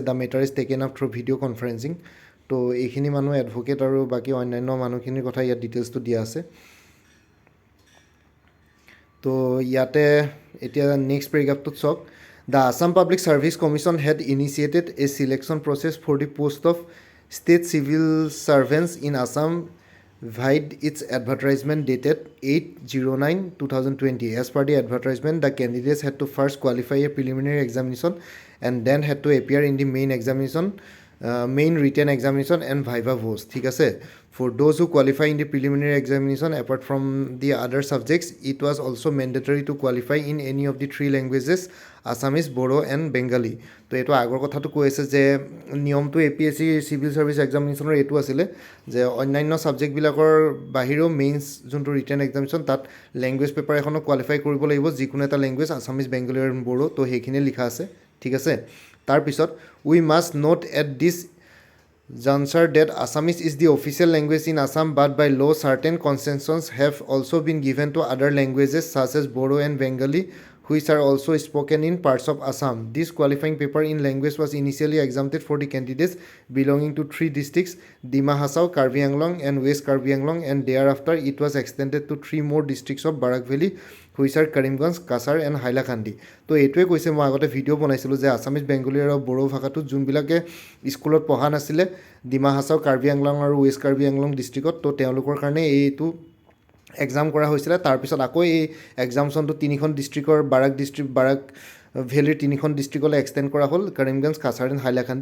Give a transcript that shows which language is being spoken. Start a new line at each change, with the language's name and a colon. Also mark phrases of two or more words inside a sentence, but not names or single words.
English: The matter is taken up through video conferencing.
Assamese: তো এইখিনি মানুহ এডভকেট আৰু বাকী অন্যান্য মানুহখিনিৰ কথা ইয়াত ডিটেইলছটো দিয়া আছে। তো ইয়াতে এতিয়া নেক্সট পেৰেগ্ৰাফটোত চাওক।
English: The Assam Public Service Commission had initiated a selection process for the post of State Civil Servants in Assam vide its advertisement dated 8/09/2020. As per the advertisement, the candidates had to first qualify a preliminary examination and then had to appear in the main examination, main written examination and viva voce,
Assamese: ঠিক আছে।
English: For those who qualify in the preliminary examination, apart from the other subjects, it was also mandatory to qualify in any of the three languages, Assamese, Bodo and Bengali.
Assamese: তো এইটো আগৰ কথাটো কৈ আছে যে নিয়মটো APSC চিভিল ছাৰ্ভিচ এক্সামিনেশ্যনৰ এইটো আছিলে যে অন্যান্য ছাবজেক্টবিলাকৰ বাহিৰেও মেইনছ যোনটো
English: written examination
Assamese: তাত
English: language paper
Assamese: এখনো কোৱালিফাই কৰিব লাগিব, যিকোনো এটা লেংগুৱেজ, আছামিজ, বেংগলী আৰু বড়ো। তো সেইখিনিয়ে লিখা আছে, ঠিক আছে।
English: তাৰপিছত we must note at this juncture that Assamese is the official language in Assam, but by law certain concessions have also been given to other languages such as Bodo and Bengali, which are also spoken in parts of Assam. This qualifying paper in language was initially exempted for the candidates belonging to three districts, Dima Hasao, Karbi Anglong and West Karbi Anglong, and thereafter it was extended to three more districts of Barak Valley, which are Karimganj, Kasar and Hailakandi.
Assamese: তো এইটোৱে কৈছে, মই আগতে ভিডিঅ' বনাইছিলোঁ যে আছামিজ, বেংগলী আৰু বড়ো ভাষাটোত যোনবিলাকে স্কুলত পঢ়া নাছিলে ডিমা হাছাও, কাৰ্বি আংলং আৰু ৱেষ্ট কাৰ্বি আংলং ডিষ্ট্ৰিক্টত, তো তেওঁলোকৰ কাৰণে এইটো এক্সাম কৰা হৈছিলে। তাৰপিছত আকৌ এই এক্সামছনটো তিনিখন ডিষ্ট্ৰিক্টৰ বাৰাক ভেলীৰ তিনিখন ডিষ্ট্ৰিক্টলৈ এক্সটেণ্ড কৰা হ'ল, কৰিমগঞ্জ, কাছাৰ এণ্ড হাইলাকান্দি।